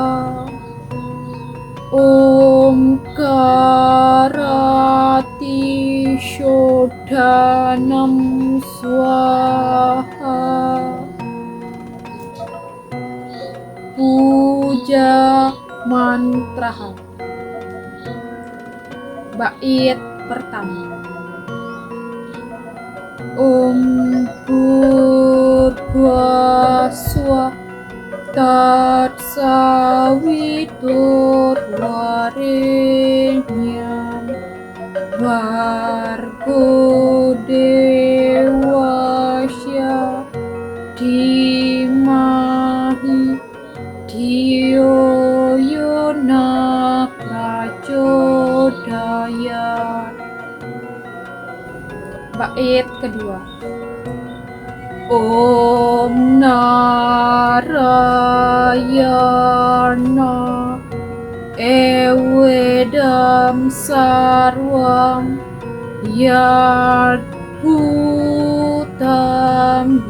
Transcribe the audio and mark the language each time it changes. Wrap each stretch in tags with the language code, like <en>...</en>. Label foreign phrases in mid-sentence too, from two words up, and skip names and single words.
<sa>Om Karati Shodhanam Swaha. Puja Mantraha.</sa> <id>Bait pertama.</id> <sa>Om Bhurvaswa Tatsaviturvarenyam Bhargo Devasya Dhimahi Dhiyo Yona Prachodayat.</sa> <id>Bait kedua.</id> <sa>Om Narayana Evedam Sarvam Yadbhutam</sa>